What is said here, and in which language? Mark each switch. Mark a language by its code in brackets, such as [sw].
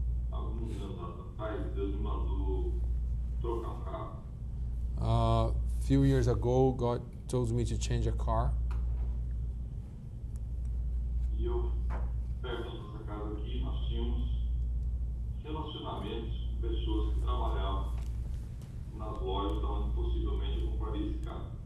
[pt] alguns anos atrás, Deus me mandou trocar um carro. [en] A few years ago, God told me to change a car. [pt] E eu, perto dessa casa aqui, nós tínhamos relacionamentos com pessoas que trabalhavam nas lojas onde possivelmente eu compraria esse carro.